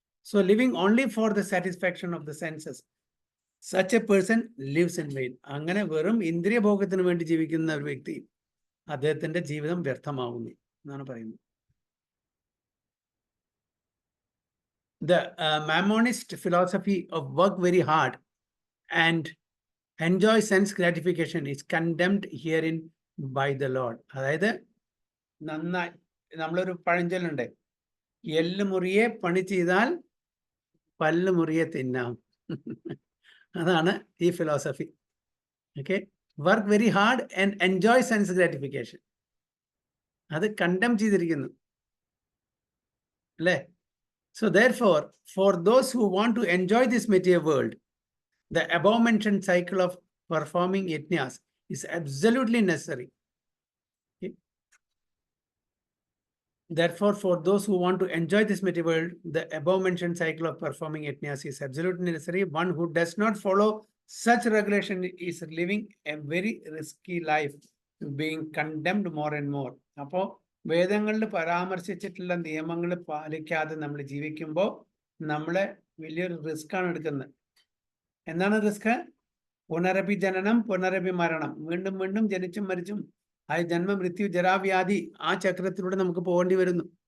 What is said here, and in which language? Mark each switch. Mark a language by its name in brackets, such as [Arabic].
[English] So living only for the satisfaction of the senses, such a person lives in vain. [Malayalam] അങ്ങനെ വെറും ഇന്ദ്രിയ ഭോഗത്തിന് വേണ്ടി ജീവിക്കുന്ന ഒരു വ്യക്തി, അദ്ദേഹത്തിന്റെ ജീവിതം വ്യർത്ഥമാവുന്നു എന്നാണ് പറയുന്നത്. [English] The Mammonist philosophy of work very hard and enjoy sense gratification is condemned herein by the Lord. [Malayalam] അതായത് നന്നായി, നമ്മളൊരു പഴഞ്ചൊല്ലുണ്ട്, എല്ല് മുറിയെ പണി ചെയ്താൽ പല്ല് മുറിയെ തിന്നാം. അതാണ് ഈ philosophy. Okay, [English] work very hard and enjoy sense gratification, [Malayalam] അത് കണ്ടം ചെയ്തിരിക്കുന്നു അല്ലേ. [English] So therefore for those who want to enjoy this material world, the above mentioned cycle of performing yajnas is absolutely necessary. Okay? Therefore, for those who want to enjoy this material world, the above mentioned cycle of performing yajnas is absolutely necessary. One who does not follow such regulation is living a very risky life, being condemned more and more. [Malayalam] അപ്പോൾ വേദങ്ങളിൽ പരാമർശിച്ചിട്ടുള്ള നിയമങ്ങൾ പാലിക്കാതെ നമ്മൾ ജീവിക്കുമ്പോൾ നമ്മളെ വലിയൊരു risk ആണ് എടുക്കുന്നത്. എന്താണ് റിസ്ക്? പുനരപി ജനനം പുനരപി മരണം, വീണ്ടും വീണ്ടും ജനിച്ചും മരിച്ചും ആ ജന്മ മൃത്യു ജരാവ്യാധി ആ ചക്രത്തിലൂടെ നമുക്ക് പോകേണ്ടി വരുന്നു.